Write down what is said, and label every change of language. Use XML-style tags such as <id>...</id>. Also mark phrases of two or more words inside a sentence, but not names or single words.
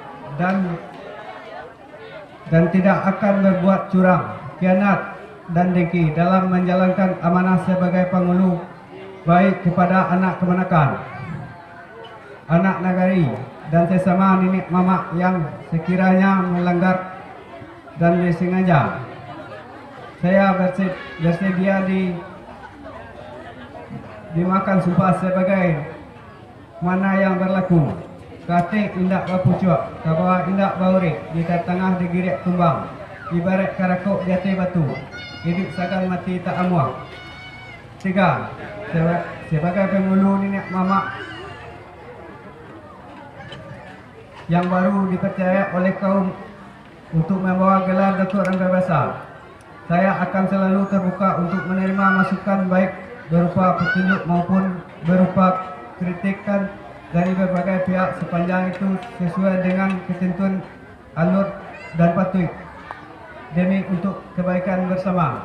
<id>dan tidak akan berbuat curang, khianat dan dengki dalam menjalankan amanah sebagai penghulu baik kepada anak kemenakan, anak negari dan sesama nenek mamak yang sekiranya melanggar dan disengaja. Saya bersedia dimakan sumpah sebagai mana yang berlaku.</id> <min>Katik indak bapucuk, kabawa indak baurik, di tengah digirek tumbang, ibarat karakuk di atas batu, hidup sakan mati tak amuah.</min> <id>3. Sebagai penghulu nenek mamak yang baru dipercaya oleh kaum untuk membawa gelar Datuk Rangkayo Besar, saya akan selalu terbuka untuk menerima masukan baik berupa petunjuk maupun berupa kritikan dari berbagai pihak sepanjang itu sesuai dengan ketentuan alur dan patuh demi untuk kebaikan bersama.</id>